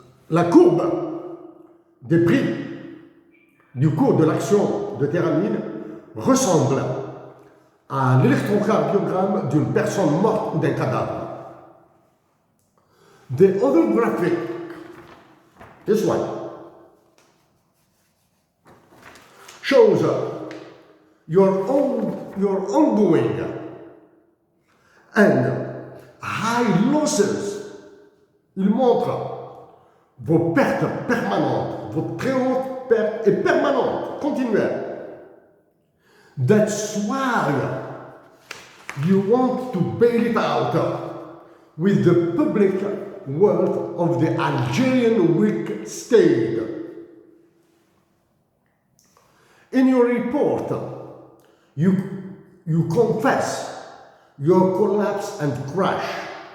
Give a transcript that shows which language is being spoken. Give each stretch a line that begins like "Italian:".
French: La courbe des prix du cours de l'action de Terramin ressemble à l'électrocardiogramme d'une personne morte ou d'un cadavre.
English: The other graphic, this one, shows your ongoing and high losses.
French: Il montre vos pertes permanentes, votre très haute perte est permanente, continuelle.
English: That's why you want to bail it out with the public wealth of the Algerian weak state. In your report, you confess your collapse and crash.